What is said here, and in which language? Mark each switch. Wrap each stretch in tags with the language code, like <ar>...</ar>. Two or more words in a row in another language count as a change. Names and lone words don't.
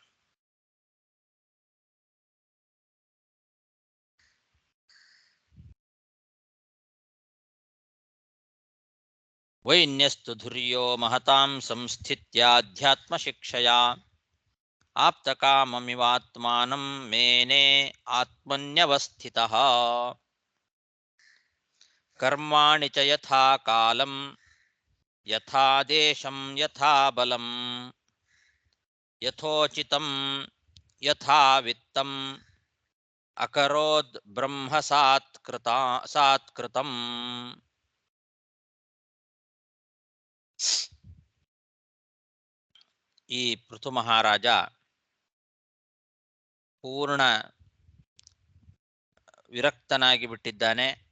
<sa>ವೈನ್ಯಸ್ತು ಧುರ್ಯೋ ಮಹತಾಂ ಸಂಸ್ಥಿತ್ಯಾಧ್ಯಾತ್ಮ ಶಿಕ್ಷಯಾ ಆಪ್ತಕಾಮಮಿವಾತ್ಮಾನಂ ಮೇನೆ ಆತ್ಮನ್ಯವಸ್ಥಿತಃ ಕರ್ಮಾಣಿ ಚ ಯಥಾ ಕಾಲಂ ಯಥಾ ದೇಶಂ ಯಥಾ ಬಲಂ ಯಥೋಚಿತಂ ಯಥಾ ವಿತ್ತಂ ಅಕರೋದ್ ಬ್ರಹ್ಮ ಸಾತ್ಕೃತಂ.</sa> <kn>ಈ ಪೃಥು ಮಹಾರಾಜ ಪೂರ್ಣ ವಿರಕ್ತನಾಗಿ ಬಿಟ್ಟಿದ್ದಾನೆ.</kn>